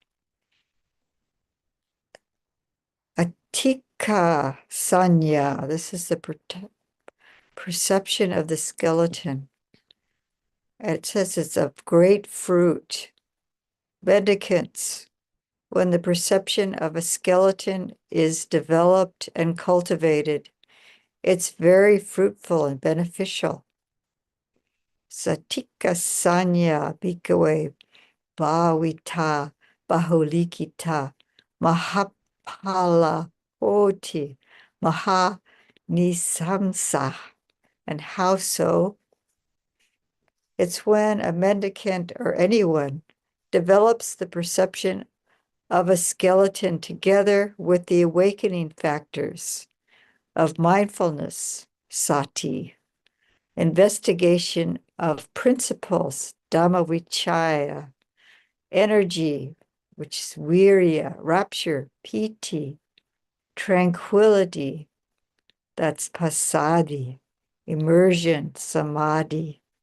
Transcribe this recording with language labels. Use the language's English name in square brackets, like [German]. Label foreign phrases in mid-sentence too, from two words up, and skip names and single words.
[Pali] Atika sanya, [English] this is the perception of the skeleton. It says it's of great fruit. Mendicants, when the perception of a skeleton is developed and cultivated, it's very fruitful and beneficial. [Pali] Satika sanya bhikkhave bhavita bahulikita mahapala oti maha nisamsa. [English] And how so? It's when a mendicant or anyone develops the perception of a skeleton together with the awakening factors of mindfulness, sati, investigation of principles, dhammavichaya, energy, which is virya, rapture, piti, tranquility, that's passaddhi, immersion, samadhi,